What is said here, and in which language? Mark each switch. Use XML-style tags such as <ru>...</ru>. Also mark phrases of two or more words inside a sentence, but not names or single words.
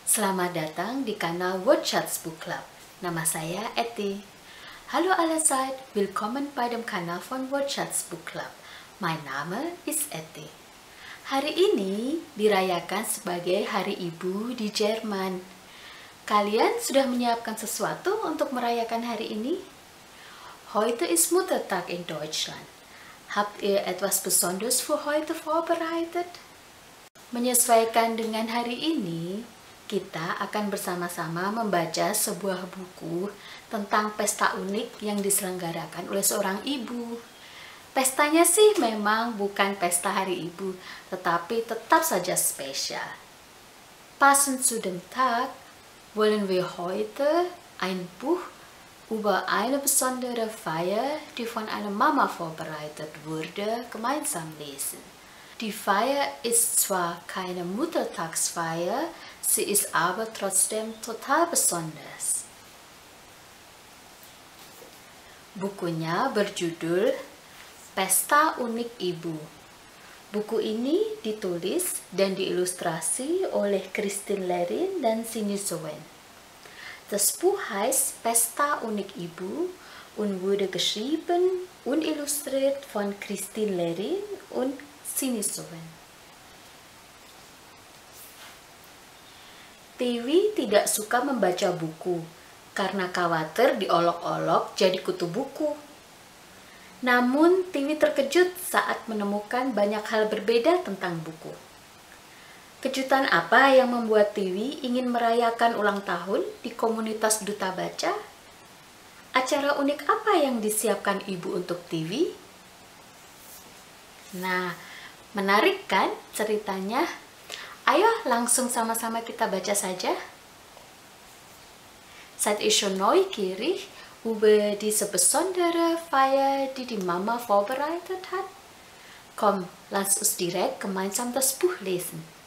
<id>Selamat datang di kanal WordChats Book Club. Nama saya Etty.</id> <de>Hallo allerseits, willkommen bei dem Kanal von WordChats Book Club. Mein Name ist Etty.</de> <id>Hari ini dirayakan sebagai Hari Ibu di Jerman. Kalian sudah menyiapkan sesuatu untuk merayakan hari ini?</id> <de>Heute ist Muttertag in Deutschland. Habt ihr etwas Besonderes für heute vorbereitet?</de> <id>Menyesuaikan dengan hari ini, kita akan bersama-sama membaca sebuah buku tentang pesta unik yang diselenggarakan oleh seorang ibu. Pestanya sih memang bukan pesta hari ibu, tetapi tetap saja spesial.</id> <de>Passend zu dem Tag wollen wir heute ein Buch über eine besondere Feier, die von einer Mama vorbereitet wurde, gemeinsam lesen. Die Feier ist zwar keine Muttertagsfeier, sie ist aber trotzdem total besonders.</de> <id>Bukunya berjudul Pesta Unik Ibu. Buku ini ditulis dan diilustrasi oleh Christine Lerin dan Cindy Sowen.</id> <de>Das Buch heißt Pesta Unik Ibu und wurde geschrieben und illustriert von Christine Lerin und Cindy Sowen.</de> <id>Tiwi tidak suka membaca buku karena khawatir diolok-olok jadi kutu buku. Namun Tiwi terkejut saat menemukan banyak hal berbeda tentang buku. Kejutan apa yang membuat Tiwi ingin merayakan ulang tahun di komunitas Duta Baca? Acara unik apa yang disiapkan ibu untuk Tiwi? Nah, menarik kan ceritanya? Ayo langsung sama-sama kita baca saja.</id> <de>Seid ihr schon neugierig über diese besondere Feier, die die Mama vorbereitet hat? Komm, lasst uns direkt gemeinsam das Buch lesen.</de>